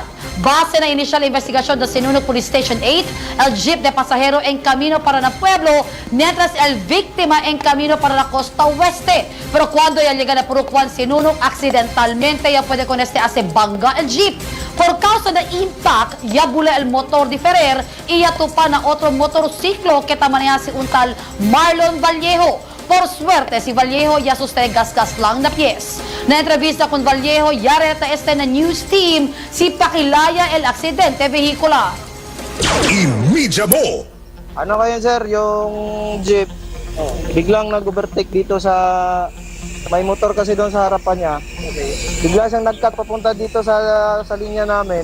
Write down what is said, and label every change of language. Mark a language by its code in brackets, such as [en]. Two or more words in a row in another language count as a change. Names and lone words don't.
[cbk] Base na inicial investigación de Sinunok Police Station 8, el jeep de pasajero en camino para na pueblo, mientras el víctima en camino para la costa oeste. Pero cuando ya llega a Purok 1 Sinunok, accidentalmente ya puede con hace bangga el jeep. Por causa del impact, ya bula el motor de Ferrer y ya tupa na otro motorciclo que tamaneha si un tal Marlon Vallejo. Por suerte, si Vallejo ya sostiene [tl] gas-gas lang [cbk] na pies. Na entrevista con Vallejo, ya reta na [en] news team [cbk] si pakilaya el aksidente vehicular. Imidya mo! [tl] Ano kayo sir, yung jeep, biglang nag-overtake dito sa may motor kasi doon sa harapan niya. Bigla siyang nag-cut papunta dito sa linya namin.